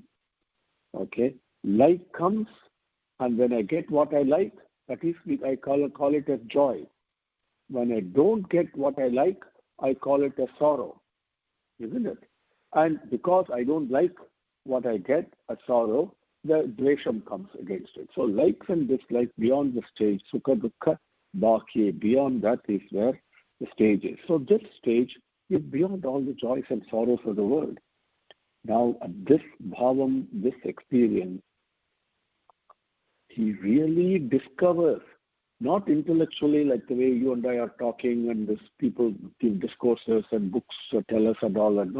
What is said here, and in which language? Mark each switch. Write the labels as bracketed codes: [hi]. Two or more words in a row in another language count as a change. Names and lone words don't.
[en] Okay, like comes, and when I get what I like, that is, I call it as joy. When I don't get what I like, I call it a sorrow, isn't it? And because I don't like what I get, a sorrow, the dvesham comes against it. So likes and dislikes beyond the stage, [sa] sukha dukkha bhakye, [en] beyond that is where the stage is. So this stage is beyond all the joys and sorrows of the world. Now at this bhavam, this experience, he really discovers Not intellectually like the way you and I are talking and this people give discourses and books tell us and all that.